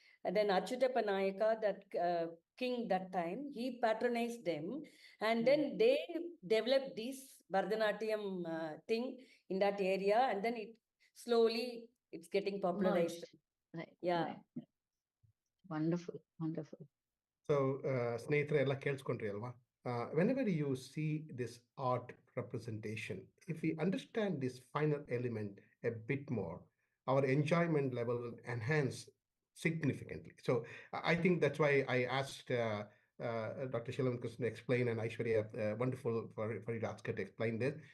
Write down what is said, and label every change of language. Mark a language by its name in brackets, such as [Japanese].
[English] And then Achyutappa Nayaka, that king that time, he patronized them. And then they developed this Bharatanatyam thing in that area. And then it's getting popularized. Right. Yeah. Right. Wonderful, wonderful. [Kannada] So, ಸ್ನೇಹಿತರೆ ಎಲ್ಲ ಕೇಳಿಸ್ಕೊಂಡ್ರಿ ಅಲ್ವಾ? [English] Whenever you see this art representation, if we understand this final element a bit more, our enjoyment level will enhance significantly. So, I think that's why I asked Dr. Sheela Unnikrishnan to explain, and Aishwarya, wonderful for you to ask her to explain this.